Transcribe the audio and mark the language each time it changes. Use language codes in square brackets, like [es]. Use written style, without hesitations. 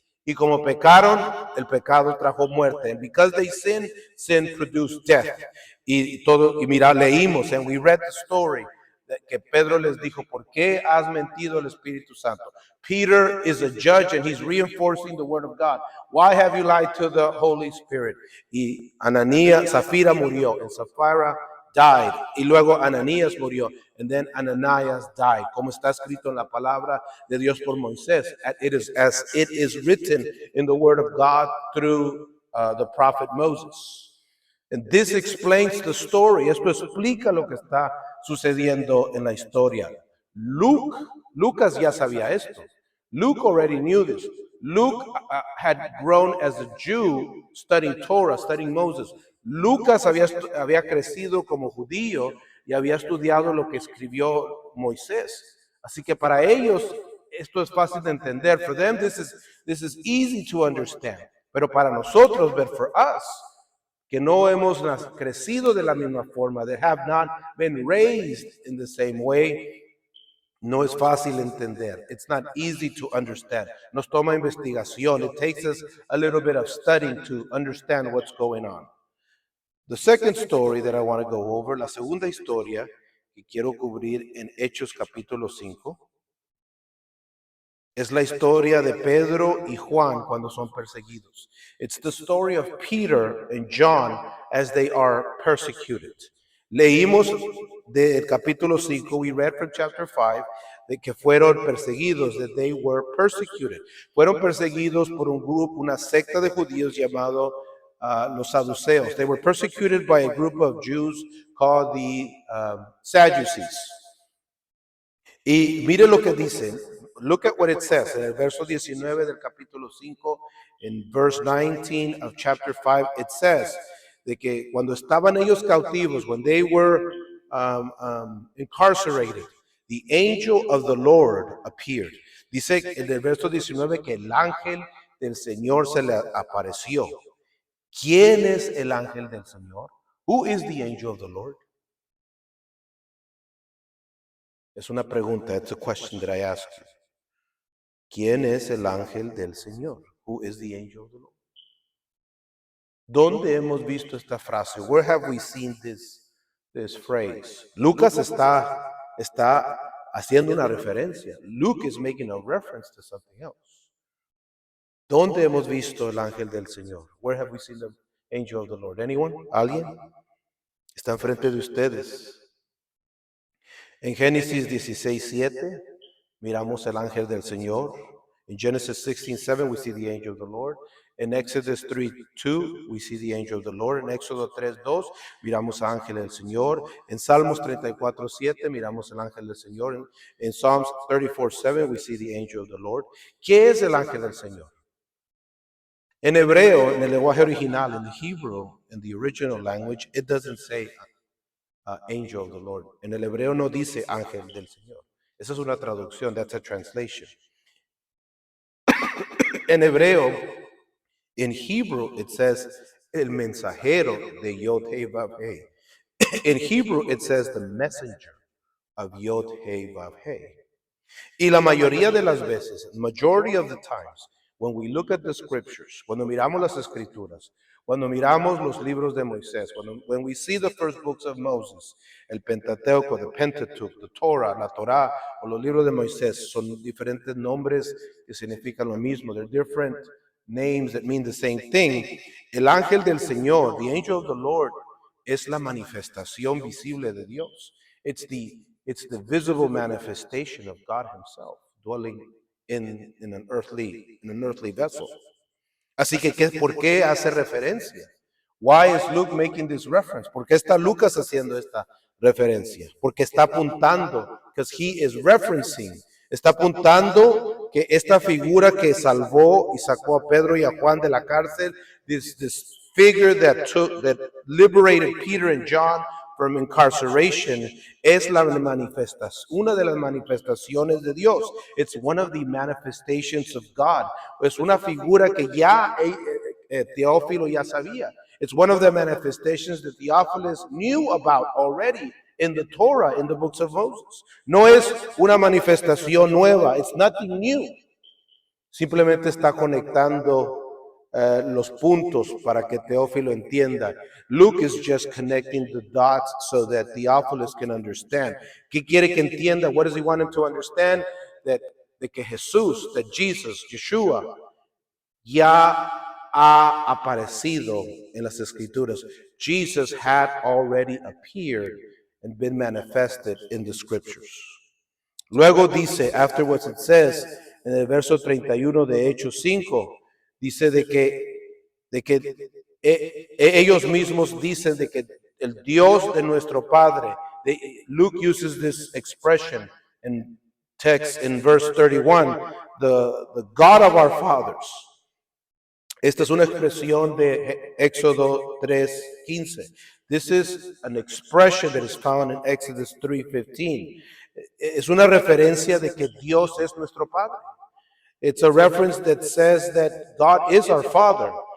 [es] Y como pecaron, el pecado trajo muerte. [en] And because they sinned, sin produced death. [es] Y mira, leímos, [en] and we read the story, [es] que Pedro les dijo, ¿por qué has mentido al Espíritu Santo? [en] Peter is a judge and he's reinforcing the word of God. Why have you lied to the Holy Spirit? [es] Y Sapphira murió, [en] and Sapphira died. [es] Y luego Ananías murió, [en] and then Ananias died. [es] Como está escrito en la palabra de Dios por Moisés. [en] As it is written in the word of God through the prophet Moses. And this explains the story. [es] Esto explica lo que está sucediendo en la historia. Lucas ya sabía esto. [en] Luke already knew this. Luke had grown as a Jew studying Torah, studying Moses. [es] Lucas había crecido como judío y había estudiado lo que escribió Moisés. Así que para ellos esto es fácil de entender. [en] For them this is easy to understand. [es] Pero para nosotros, [en] but for us, [es] que no hemos crecido de la misma forma, [en] that have not been raised in the same way, [es] no es fácil entender. [en] It's not easy to understand. [es] Nos toma investigación. [en] It takes us a little bit of studying to understand what's going on. The second story that I want to go over, [es] la segunda historia que quiero cubrir en Hechos capítulo 5, es la historia de Pedro y Juan cuando son perseguidos. [en] It's the story of Peter and John as they are persecuted. [es] Leímos del capítulo 5, [en] we read from chapter 5, [es] de que fueron perseguidos, [en] that they were persecuted. [es] Fueron perseguidos por un grupo, una secta de judíos llamado los saduceos. [en] They were persecuted by a group of Jews called the Sadducees. [es] Y mire lo que dicen. [en] Look at what it says [es] en el verso 19 del capítulo 5, [en] in verse 19 of chapter 5, it says [es] de que cuando estaban ellos cautivos, [en] when they were incarcerated, the angel of the Lord appeared. [es] Dice en el verso 19 que el ángel del Señor se le apareció. ¿Quién es el ángel del Señor? [en] Who is the angel of the Lord? [es] Es una pregunta. [en] It's a question that I ask you. [es] ¿Quién es el ángel del Señor? [en] Who is the angel of the Lord? [es] ¿Dónde hemos visto esta frase? [en] Where have we seen this phrase? [es] Lucas está haciendo una referencia. [en] Luke is making a reference to something else. [es] ¿Dónde hemos visto el ángel del Señor? [en] Where have we seen the angel of the Lord? Anyone? [es] ¿Alguien? Está enfrente de ustedes. En Génesis 16:7 miramos el ángel del Señor. [en] In Genesis 16:7 we see the angel of the Lord. In Exodus 3:2 we see the angel of the Lord. [es] En Éxodo 3:2 miramos al ángel del Señor. En Salmos 34:7 miramos al ángel del Señor. [en] En Psalms 34:7 we see the angel of the Lord. [es] ¿Qué es el ángel del Señor? En hebreo, en el lenguaje original, [en] in the Hebrew, in the original language, it doesn't say angel of the Lord. [es] En el hebreo no dice ángel del Señor. Esa es una traducción, [en] that's a translation. [es] En hebreo, [en] in Hebrew, it says [es] el mensajero de [en] Yod He Vav He. In Hebrew, it says the messenger of Yod He Vav He. [es] Y la mayoría de las veces, [en] majority of the times, when we look at the scriptures, [es] cuando miramos las escrituras, cuando miramos los libros de Moisés, [en] when we see the first books of Moses, [es] el Pentateuco, [en] the Pentateuch, the Torah, [es] la Torah, o los libros de Moisés, son diferentes nombres que significan lo mismo. [en] They're different names that mean the same thing. [es] El ángel del Señor, [en] the angel of the Lord, [es] es la manifestación visible de Dios. [en] It's the visible manifestation of God himself dwelling in an earthly vessel. [es] Así que, ¿por qué hace referencia? [en] Why is Luke making this reference? [es] ¿Por qué está Lucas haciendo esta referencia? Porque está apuntando [en] because he is referencing, [es] está apuntando que esta figura que salvó y sacó a Pedro y a Juan de la cárcel, [en] this figure that liberated Peter and John from incarceration, [es] es la manifestación, una de las manifestaciones de Dios. [en] It's one of the manifestations of God. [es] Es una figura que ya Teófilo ya sabía. [en] It's one of the manifestations that Theophilus knew about already in the Torah, in the books of Moses. [es] No es una manifestación nueva. [en] It's nothing new. [es] Simplemente está conectando los puntos para que Teófilo entienda. [en] Luke is just connecting the dots so that Theophilus can understand. [es] ¿Qué quiere que entienda? [en] What does he want him to understand? [es] De que Jesús, [en] that Jesus, [es] Yeshua, ya ha aparecido en las Escrituras. [en] Jesus had already appeared and been manifested in the Scriptures. [es] Luego dice, [en] afterwards it says, [es] en el verso 31 de Hechos 5, dice de que ellos mismos dicen de que el Dios de nuestro Padre, [en] Luke uses this expression in text in verse 31, the God of our fathers. [es] Esta es una expresión de Éxodo 3:15. [en] This is an expression that is found in Exodus 3:15. [es] Es una referencia de que Dios es nuestro Padre. [en] It's a reference that says that God is our Father.